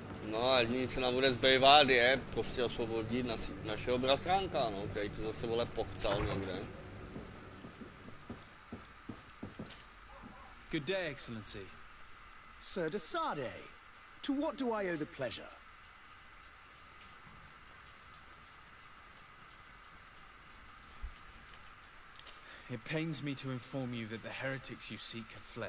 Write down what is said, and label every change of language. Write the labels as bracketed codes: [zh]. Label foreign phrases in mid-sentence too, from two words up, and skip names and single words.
[cs] No a jediný, co nám bude zbývat, je prostě osvobodit našeho bratranka, no, který to zase vole pochcal někde. [en] Good day, Excellency. Sir de Sade, to what do I owe the pleasure? It pains me to inform you that the heretics you seek have fled.